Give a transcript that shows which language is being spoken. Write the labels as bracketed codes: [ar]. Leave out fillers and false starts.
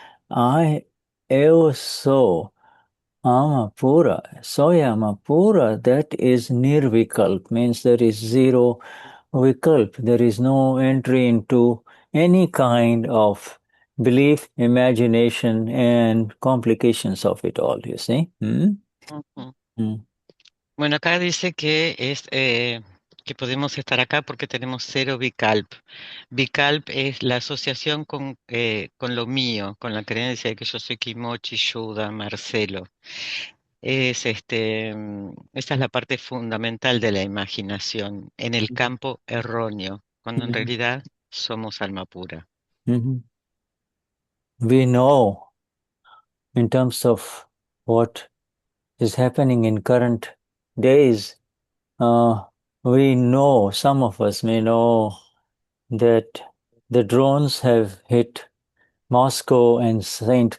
[en] I eo so amapura, soya amapura, that is nirvikalp, means there is zero vikalp, there is no entry into any kind of belief, imagination, and complications of it all, you see. Hmm? Ujú. Mm. [es] Bueno, acá dice que podemos estar acá porque tenemos cero Vikalp. Vikalp es la asociación con lo mío, con la creencia de que yo soy Kimochi, Shuddha, Marcelo. Esa es la parte fundamental de la imaginación, en el campo erróneo, cuando en Mhm. realidad somos alma pura. Mhm. [en] We know in terms of what is happening in current days, uh, we know, some of us may know that the drones have hit Moscow and St.